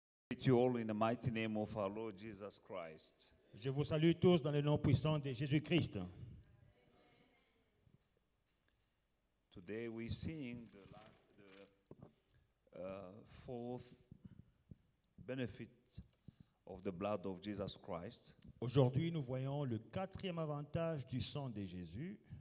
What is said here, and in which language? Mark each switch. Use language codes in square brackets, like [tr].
[en] Greet you all in the mighty name of our Lord Jesus Christ. [fr] Je vous salue tous dans le nom puissant de Jésus-Christ. [en] Today we sing the fourth benefit of the blood of Jesus Christ, [fr] Aujourd'hui, nous voyons le quatrième avantage du sang de Jésus,